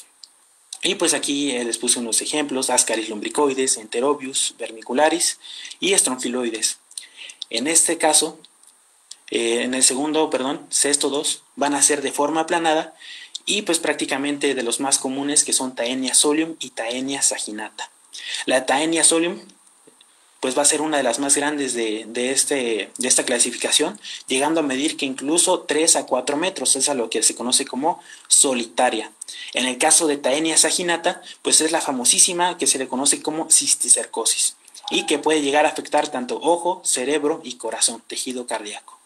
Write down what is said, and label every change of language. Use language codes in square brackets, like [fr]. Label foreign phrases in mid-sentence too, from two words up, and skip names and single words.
[es] Y pues aquí les puse unos ejemplos, Ascaris lumbricoides, Enterobius, vermicularis y Strongyloides. En este caso, en el segundo, céstodos, van a ser de forma aplanada y pues prácticamente de los más comunes que son Taenia solium y Taenia saginata. La Taenia solium pues va a ser una de las más grandes de esta clasificación, llegando a medir que incluso 3 a 4 metros, es a lo que se conoce como solitaria. En el caso de Taenia saginata, pues es la famosísima que se le conoce como cisticercosis y que puede llegar a afectar tanto ojo, cerebro y corazón, tejido cardíaco.